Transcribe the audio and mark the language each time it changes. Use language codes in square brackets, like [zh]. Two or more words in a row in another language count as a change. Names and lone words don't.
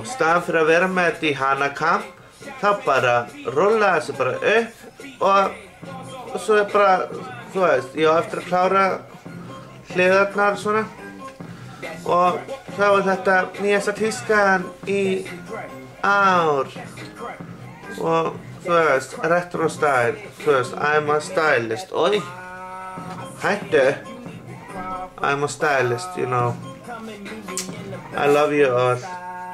[is] Staðan fyrir að vera með þetta í Hanakamp, þá bara rúlla þessu bara upp og svo bara, þú veist, ég á eftir að klára hliðarnar svona. Og þá þetta nýjasta tískan í ár. Og þú veist, [en] retro style, [is] þú veist, [en] I'm a stylist. [is] Oj, hættu. [en] I'm a stylist, you know. I love you all.